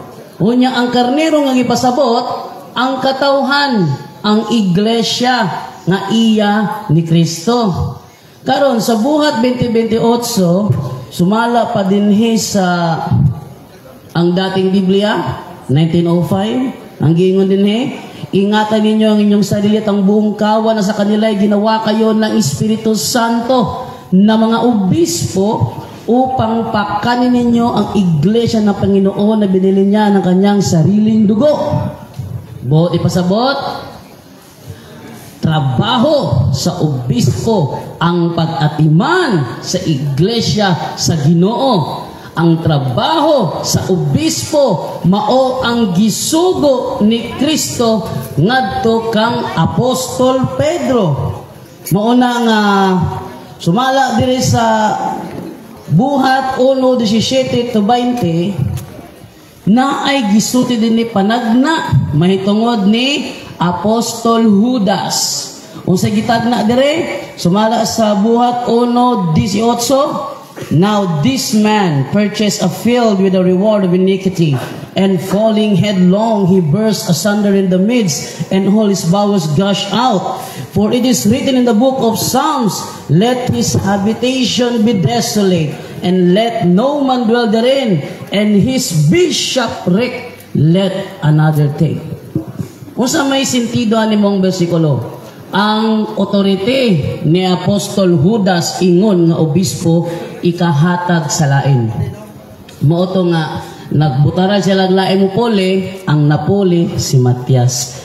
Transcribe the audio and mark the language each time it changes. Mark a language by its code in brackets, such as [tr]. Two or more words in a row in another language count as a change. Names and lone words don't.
[ceb] Unya ang karnero nga gipasabot ang katawhan, ang iglesia nga iya ni Kristo. Karon sa buhat 2028 sumala pa dinhi sa ang dating Biblia 1905 ang giingon dinhi, [tl] ingatan ninyo ang inyong sarili at ang buong kawan na sa kanila ay ginawa kayo ng Espiritu Santo na mga obispo upang pakanin ninyo ang iglesia ng Panginoon na binili niya ng kanyang sariling dugo. [ceb] Buot ipasabot, trabaho sa obispo ang pag-atiman sa iglesia sa Ginoo. Ang trabaho sa obispo mao ang gisugo ni Kristo ngadto kang Apostol Pedro. Mao na nga sumala diri sa Buhat 1:17 to 20 na ay gisulti din ni panagna mahitungod ni Apostol Judas. Unsay gitagna dire? Sumala sa Buhat 1:18. [en] Now this man purchased a field with a reward of iniquity, and falling headlong he burst asunder in the midst, and all his bowels gushed out. For it is written in the book of Psalms, let his habitation be desolate, and let no man dwell therein, and his bishopric let another take. [ceb] Unsa may sentido ani mong bersikulo? Ang otorite ni Apostol Judas ingon nga obispo ikahatag sa lain. Mooto nga nagbutaran siya laglain mo pole, ang napoli si Matias.